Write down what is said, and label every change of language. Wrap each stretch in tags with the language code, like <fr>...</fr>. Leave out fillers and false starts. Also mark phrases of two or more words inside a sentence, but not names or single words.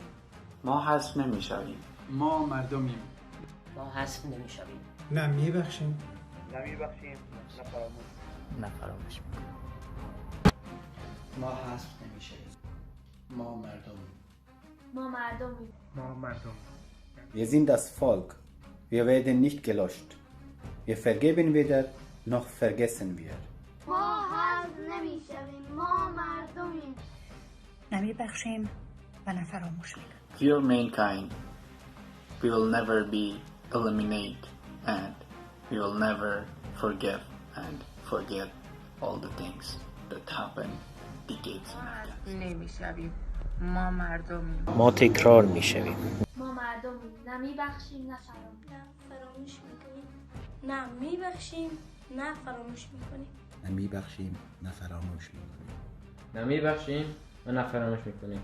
<fa>ما حذف نمیشویم. ما مردمیم، ما حذف نمیشویم. نه میبخشیم، نمیبخشیم نه فراموش. نه فراموش میکنیم. ما حذف نمیشویم. ما مردمیم. ما مردمیم. ما مردم.</fa> <de>Wir sind das Volk. Wir werden nicht gelöscht. Wir vergeben weder noch vergessen wir.</de> <fa>ما حذف نمیشویم، ما مردمیم. نمیبخشیم و نه فراموش میکنیم.</fa> <en>Dear mankind, we will never be eliminated and we will never forgive and forget all the things that happened decades ago.</en> <fa>نمیشویم، ما مردمیم، ما تکرار میشویم. ما مردمیم، نه میبخشیم نه فراموش میکنیم. نه میبخشیم نه فراموش میکنیم. نه میبخشیم نه فراموش میکنیم. نه میبخشیم و نه فراموش میکنیم.</fa>